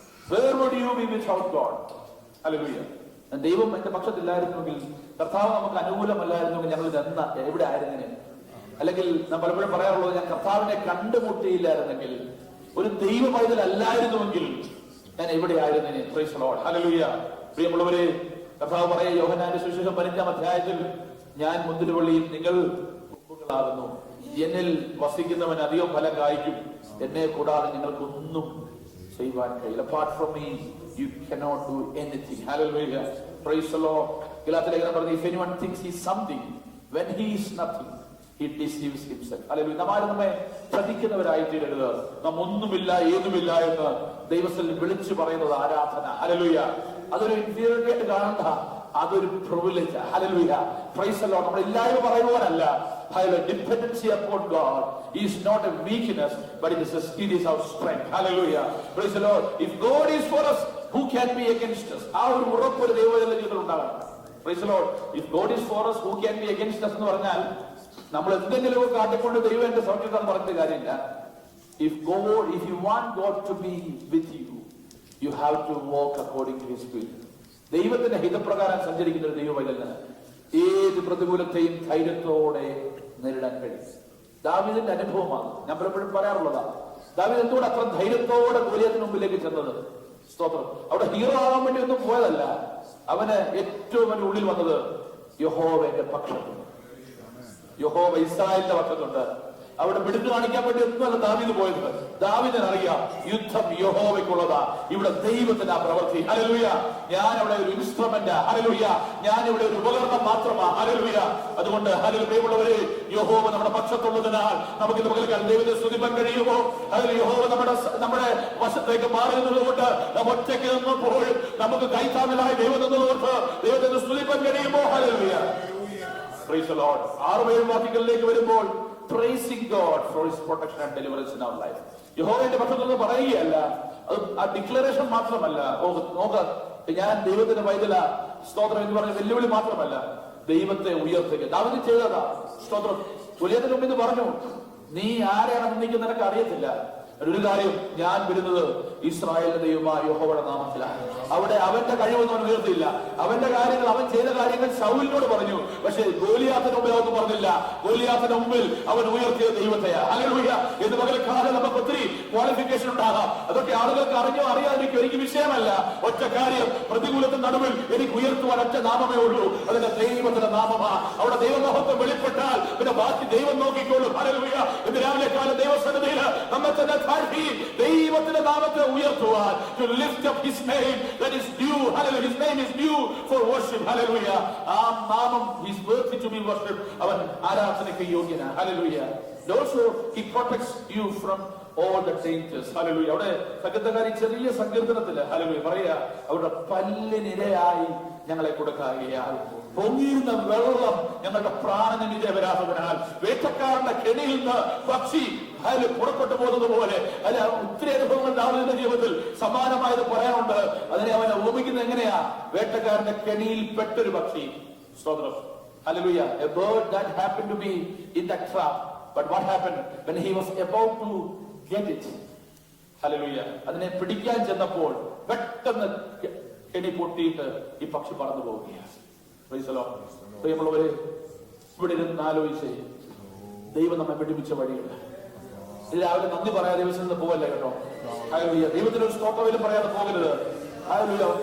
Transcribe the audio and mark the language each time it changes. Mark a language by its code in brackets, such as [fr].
[en] Where would you be without God? Hallelujah. [ml] ദൈവം എന്റെ പക്ഷത്തില്ലായിരുന്നെങ്കിൽ, കർത്താവ് നമുക്ക് അനുകൂലമല്ലായിരുന്നെങ്കിൽ ഞങ്ങൾ എവിടെ ആയിരുന്നേനെ? അല്ലെങ്കിൽ നാം പലപ്പോഴും പറയാറുള്ളത്, ഞാൻ കർത്താവിനെ കണ്ടുമുട്ടിയില്ലായിരുന്നെങ്കിൽ, ഒരു ദൈവ പൈതലല്ലായിരുന്നുവെങ്കിൽ ഞാൻ എവിടെ ആയിരുന്നേനെ? [en] Praise the Lord. [ml] ഹല്ലേലൂയ. പ്രിയമുള്ളവരെ, കർത്താവ് പറയുക യോഹന്നാന്റെ സുവിശേഷം 15-ാം അധ്യായത്തിൽ, ഞാൻ മുന്തിരിവള്ളിയും നിങ്ങൾ കൊമ്പുകളാകുന്നു, എന്നിൽ വസിക്കുന്നവൻ അധികം ഫലം കായ്ക്കും, എന്നെ കൂടാതെ നിങ്ങൾക്കൊന്നും ചെയ്യുവാൻ കഴിയില്ല. [en] Apart from me you cannot do anything. Hallelujah. Praise the Lord. [ml] ഗലാത്യലേഖനം പറഞ്ഞു, [en] if anyone thinks he is something when he is nothing, he deceives himself. [ml] Hallelujah. നമ്മെ ചതിക്കുന്നവരായി തീരരുത്. നാം ഒന്നുമില്ല ഏതുമില്ല എന്ന് ദൈവത്തിൽ വിളിച്ചു പറയുന്നത് ആരാധന. ഹല്ലേലൂയ. അതൊരു ഇൻഫീരിയോറിറ്റി ആയിട്ട് കാണണ്ട, അതൊരു privilege. Hallelujah. [en] Praise the lord. [ml] നമ്മൾ ഇല്ലായ്മ പറയുവാനല്ല. Hallelujah. [en] Dependency upon God is not a weakness, but it is our strength. Hallelujah. Praise the Lord. If God is for us, who can be against us? [ml] ആ ഒരു ഉറപ്പ് ഒരു ദൈവത്തിന്റെ ജീവിതത്തിൽ ഉണ്ടാകണം. [en] Praise the Lord. If God is for us, who can be against us [ml] എന്ന് പറഞ്ഞാൽ നമ്മൾ എന്തെങ്കിലും കാട്ടിക്കൊണ്ട് ദൈവം എന്റെ സൗഖ്യത്താന്ന് പറഞ്ഞിട്ട് കാര്യമില്ല. [en] If you want God to be with you, you have to walk according to His will. [ml] ദൈവത്തിന്റെ ഹിതപ്രകാരം സഞ്ചരിക്കുന്ന ഒരു ദൈവവൈതലിന് ഏത് പ്രതികൂലത്തെയും ധൈര്യത്തോടെ നേരിടാൻ കഴിയും. ദാവീദിന്റെ അനുഭവമാണ് ഞാൻ പലപ്പോഴും പറയാറുള്ളതാ. ദാവീദ് എന്തുകൊണ്ട് അത്ര ധൈര്യത്തോടെ ഗോലിയാത്തിന് മുമ്പിലേക്ക് ചെന്നത്? സ്തോത്രം. അവിടെ ഹീറോ ആകാൻ വേണ്ടി ഒന്നും പോയതല്ല. അവന് ഏറ്റവും അവന്റെ ഉള്ളിൽ വന്നത് യഹോവ എന്റെ പക്ഷത്തുണ്ട്, യഹോവ ഇസ്രായേലിന്റെ പക്ഷത്തുണ്ട്. അവിടെ പിടിച്ചു കാണിക്കാൻ വേണ്ടി ഒന്നുമല്ല ദാവീദ് പോയത്. ദാവീദിന് അറിയാം യുദ്ധം യഹോവയ്ക്കുള്ളതാ, ഇവിടെ ദൈവത്തിന്റെ ആ പ്രവൃത്തി. ഹല്ലേലൂയ. ഞാൻ അവിടെ ഒരു ഇൻസ്ട്രുമെന്റ്. ഹല്ലേലൂയ. ഞാൻ ഇവിടെ ഒരു ഉപകരണം മാത്രമാ. ഹല്ലേലൂയ. അതുകൊണ്ട് ഹല്ലേലൂയയുള്ളവരെ, യഹോവ നമ്മുടെ പക്ഷത്തുള്ളതിനാൽ നമുക്ക് പകൽക്കാലം ദൈവത്തെ സ്തുതിപ്പാൻ കഴിയുമോ? അതിൽ യഹോവ നമ്മുടെ വശത്തേക്ക് മാറി നിന്നതുകൊണ്ട് നാം ഒറ്റയ്ക്ക് നിന്നപ്പോഴും നമുക്ക് കൈത്താങ്ങലായി ദൈവം നിന്നതുകൊണ്ട് ദൈവത്തെ സ്തുതിപ്പാൻ കഴിയുമോ? ഹല്ലേലൂയ. [en] Praise the lord. [ml] 6-7 വാക്യങ്ങളിലേക്ക് വരുമ്പോൾ [en] praising God for His protection and deliverance in our life. [ml] യഹോവയുടെ പക്ഷത്തുനിന്ന് പറയുകയല്ല, അത് ആ ഡിക്ലറേഷൻ മാത്രമല്ല. നോക്ക, ഞാൻ ദൈവത്തിന്റെ പൈതല സ്തോത്രം എന്ന് പറഞ്ഞ വെല്ലുവിളി മാത്രമല്ല, ദൈവത്തെ ഉയർത്തുക. ദാവീദ് ചെയ്തതാ. സ്തോത്രം. ഗോലിയാത്തിന് മുമ്പിൽ പറഞ്ഞു, നീ ആരെയാണ് നിനക്ക് നിനക്ക് അറിയത്തില്ല. ഒരു കാര്യം, ഞാൻ വരുന്നത് ഇസ്രായേലിന്റെ ദൈവമായ യഹോവയുടെ നാമത്തിലാണ്. അവിടെ അവന്റെ കഴിവൊന്നും അവൻ ഉയർത്തില്ല. അവന്റെ കാര്യങ്ങൾ, അവൻ ചെയ്ത കാര്യങ്ങൾ ശൗലിനോട് പറഞ്ഞു. പക്ഷേ ഗോലിയാത്തിന് മുമ്പിൽ അവർക്ക് പറഞ്ഞില്ല. ഗോലിയാത്തിന് മുമ്പിൽ അവൻ ഉയർത്തിയ ദൈവത്തെയാ. ഹല്ലേലൂയ. എന്ന് പകൽക്കാലം നമുക്ക് ഒത്തിരി ക്വാളിഫിക്കേഷൻ ഉണ്ടാകാം. അതൊക്കെ ആളുകൾക്ക് അറിഞ്ഞോ അറിയാതിരിക്കും, എനിക്ക് വിഷയമല്ല. ഒറ്റ കാര്യം, പ്രതികൂലത്തിന്റെ നടുവിൽ എനിക്ക് ഉയർത്തുവാൻ ഒറ്റ നാമമേ ഉള്ളൂ, അതിന്റെ ദൈവത്തിന്റെ നാമമാ. അവിടെ ദൈവമഹത്വം വെളിപ്പെട്ടാൽ പിന്നെ ബാക്കി ദൈവം നോക്കിക്കോളും. ഹല്ലേലൂയ. ഇന്ന് രാവിലെ കാലം ദൈവസന്നിധിയിൽ നമ്മെ തന്നെ ദൈവത്തിന്റെ നാമത്തെ ഉയർത്തുവാൻ, [en] to lift up His name that is due. Hallelujah. His name is due for worship. Hallelujah. [ml] ആ നാമം [en] is worthy to be worshipped. [ml] അവൻ ആരാധനയ്ക്ക് യോഗ്യനാണ്. [en] Hallelujah. Also He protects you from all the dangers. Hallelujah. [ml] അവിടെ സങ്കീർത്തനക്കാരി ചെറിയ സങ്കീർത്തനത്തില് hallelujah പറയാ, അവരുടെ പല്ലിനിരയായി ഞങ്ങളെ കൊടുക്കുകയാൽ, പൊങ്ങിയിരുന്ന വെള്ളം ഞങ്ങളുടെ പ്രാണന് ഇരവരാത്തതിനാൽ, വേട്ടക്കാരന്റെ കെണിയിൽ നിന്ന് പക്ഷി അതിൽ പുറപ്പെട്ടു പോകുന്നത് പോലെ. അല്ല, ഒത്തിരി അനുഭവങ്ങൾ ദാവീദിന്റെ ജീവിതത്തിൽ സമാനമായത് പറയാനുണ്ട്. അതിനെ അവനെ ഉപമിക്കുന്നത് എങ്ങനെയാ? വേട്ടക്കാരന്റെ കെണിയിൽ പെട്ടൊരു പക്ഷി. സ്തോത്രം. Hallelujah. [en] A bird that happened to be in that trap, but what happened when he was about to get it? [ml] Hallelujah. അതിനെ പിടിക്കാൻ ചെന്നപ്പോൾ പെട്ടെന്ന് കെണി പൊട്ടിയിട്ട് ഈ പക്ഷി പറന്നു പോവുകയാണ്. [en] Praise the lord. [ml] പ്രിയമുള്ളവരെ, ഇവിടെ ഇരുന്ന് ആലോചിച്ച് ദൈവം നമ്മെ പഠിപ്പിച്ച വഴിയുണ്ട്. രാവിലെ നന്ദി പറയാതെ ദൈവത്തിൽ പോകല്ലേ കേട്ടോ. ഹല്ലേലൂയ. ദൈവത്തിന് ഒരു സ്തോത്രവിലും പറയാതെ പോകരുത്. ഹല്ലേലൂയ.